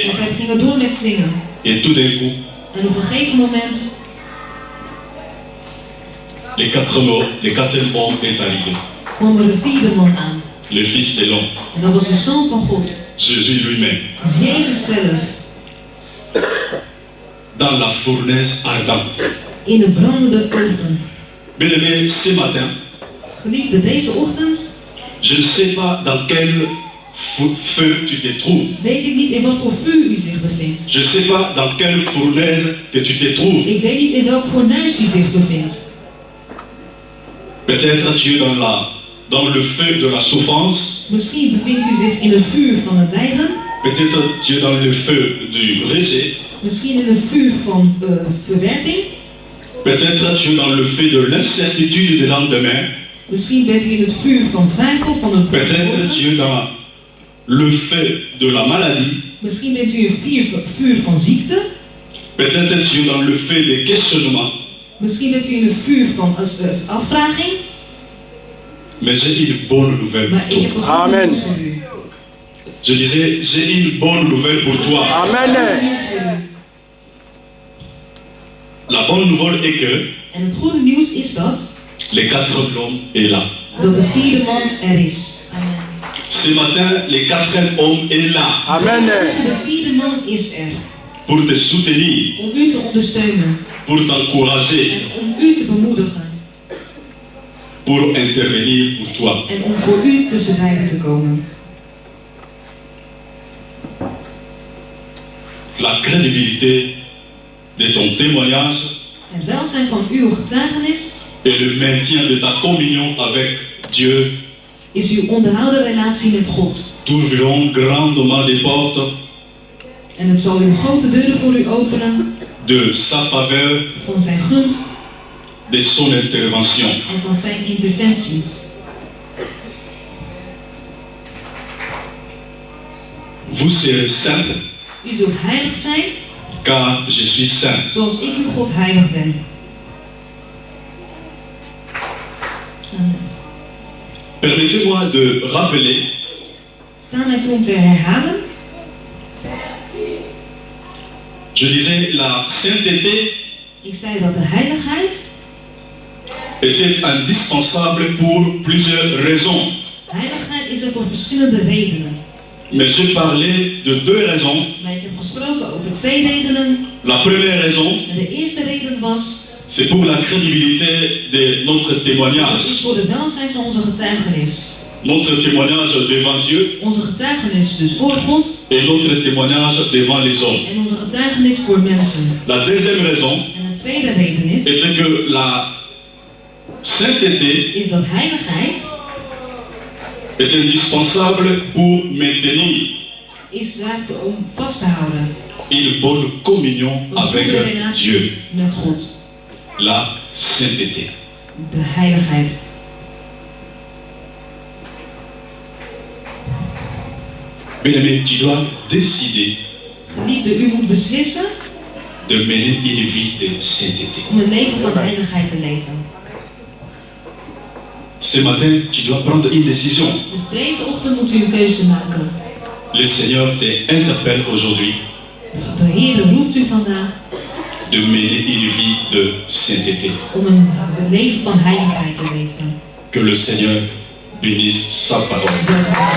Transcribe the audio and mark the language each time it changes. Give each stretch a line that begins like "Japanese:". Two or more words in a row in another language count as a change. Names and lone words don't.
Dutch: En zij gingen door met zingen.
French: et tout d'un coup,
Dutch: En op een gegeven moment
French: les 4 hommes est arrivé.
Dutch: kwam er de 4e man aan.
French: Le Fils de l'homme,
Dutch: En dat was de Zoon van God.
French: Jésus lui-même,
Dutch: Jezus zelf.
French: dans la fournaise ardente.
Dutch: In de brandende oven.
French: Bien-aimé, ce matin,
Dutch: Geliefde, deze ochtend
French: je ne sais pas dans quel feu tu te trouves.
Dutch: weet ik niet in wat voor vuur u zich bevindt.
French: Je ne sais pas dans quelle fournaise que tu te trouves.
Dutch: Ik weet niet in welk fornuis u zich bevindt.
French: Peut-être tu es dans le feu de la souffrance.
Dutch: Misschien bevindt u zich in het vuur van het lijden.
French: Peut-être tu es dans le feu du rejet.
Dutch: Misschien in het vuur van verwerping.
French: Peut-être tu es dans le feu de l'incertitude du lendemain.
Dutch: Misschien bent u in het vuur van twijfel, van het
French: Peut-être tu es dans le feu de la maladie.
Dutch: Misschien bent u in het vuur van ziekte.
French: Peut-être tu es dans le feu des questionnements.
Dutch: Misschien bent u in het vuur van afvraging.
French: Mais j'ai une bonne nouvelle
Dutch: Maar
French: pour
Dutch: ik heb
French: toi.
Dutch: een goede Amen. nieuws voor u.
French: Je disais, j'ai une bonne nouvelle pour toi. Amen.
Dutch: Goede nieuws voor u.
French: La bonne nouvelle est que
Dutch: En het goede nieuws is dat
French: les 4 hommes est là.
Dutch: de 4e man er is. Amen.
French: Ce matin, le 4e homme est là Amen.
Dutch: De 4e man is er.
French: pour te soutenir,
Dutch: Om u te ondersteunen.
French: pour t'encourager,
Dutch: En om u te bemoedigen.
French: pour intervenir pour toi.
Dutch: En om voor u tussen beiden te komen.
French: La crédibilité de ton témoignage
Dutch: Het welzijn van uw getuigenis
French: et le maintien de ta communion avec Dieu
Dutch: is uw onderhouden relatie met God.
French: t'ouvriront grandement des portes
Dutch: En het zal uw grote deuren voor u openen
French: de sa faveur,
Dutch: van zijn gunst
French: de son intervention.
Dutch: en van zijn interventie.
French: Vous serez saints
Dutch: U zult heilig zijn,
French: car je suis saint.
Dutch: zoals ik uw God heilig ben. Amen.
French: Permettez-moi de rappeler
Dutch: Sta mij toe om te herhalen.
French: Je disais, la sainteté
Dutch: Ik zei dat de heiligheid
French: était indispensable pour plusieurs raisons.
Dutch: Heiligheid is er voor verschillende redenen.
French: Mais j'ai parlé de 2 raisons.
Dutch: Maar ik heb gesproken over 2 redenen.
French: La première raison,
Dutch: En de eerste reden was,
French: c'est pour la crédibilité de notre
Dutch: dat is
French: témoignage.
Dutch: voor de welzijn van onze getuigenis.
French: Notre témoignage devant Dieu
Dutch: Onze getuigenis dus voor God
French: et notre témoignage devant les hommes.
Dutch: en onze getuigenis voor mensen.
French: La deuxième raison
Dutch: En de tweede reden
French: était que la sainteté
Dutch: is dat heiligheid
French: est indispensable pour maintenir
Dutch: is zaak om vast te houden.
French: une bonne communion
Dutch: Een
French: avec
Dutch: goede relatie
French: Dieu.
Dutch: met God.
French: La sainteté.
Dutch: De heiligheid.
French: Bien-aimé, tu dois décider
Dutch: Geliefde, u moet beslissen
French: de mener une vie de sainteté.
Dutch: Om een leven van heiligheid te leven.
French: Ce matin, tu dois prendre une décision.
Dutch: Dus deze ochtend moet u een keuze maken.
French: Le Seigneur t'interpelle aujourd'hui
Dutch: De Heer roept u vandaag
French: de mener une vie de sainteté.
Dutch: om een leven van heiligheid te leven.
French: Que le Seigneur bénisse sa parole.
Dutch: Dat